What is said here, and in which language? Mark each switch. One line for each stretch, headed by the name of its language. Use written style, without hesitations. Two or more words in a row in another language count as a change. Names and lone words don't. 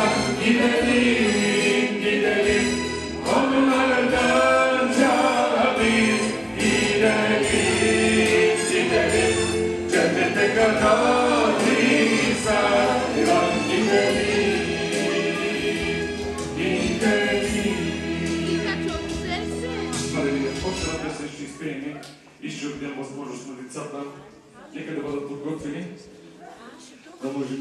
Turkish: Gidelim, gidelim onun ardınca biz. Gidelim, gidelim cennete kadar İsa'yla. Gidelim, gidelim.
Bulgarian: Алелуя. Още една песен ще изпеем и ще отдем възможност на децата. Нека да бъдат подготвени, да можем...